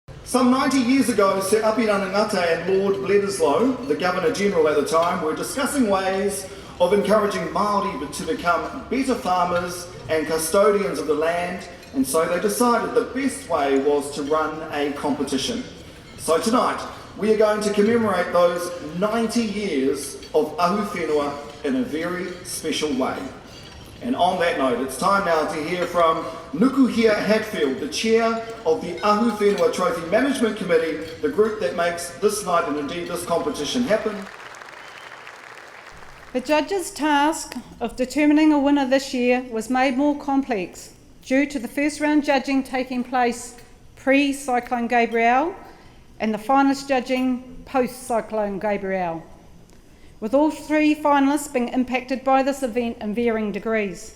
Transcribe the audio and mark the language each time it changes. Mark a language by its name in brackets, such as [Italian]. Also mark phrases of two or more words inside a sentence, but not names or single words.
[English] Some 90 years ago, Sir Apirana Ngate and Lord Bledisloe, the Governor-General at the time, were discussing ways of encouraging Māori to become better farmers and custodians of the land, and so they decided the best way was to run a competition. So tonight, we are going to commemorate those 90 years of [Māori] ahu whenua [English] in a very special way. And on that note, it's time now to hear from Nukuhia Hatfield, the chair of the Ahu Whenua Trophy Management Committee, the group that makes this night and indeed this competition happen. The judges' task of determining a winner this year was made more complex due to the first round judging taking place pre-Cyclone Gabrielle and the finalist judging post-Cyclone Gabrielle, with all three finalists being impacted by this event in varying degrees.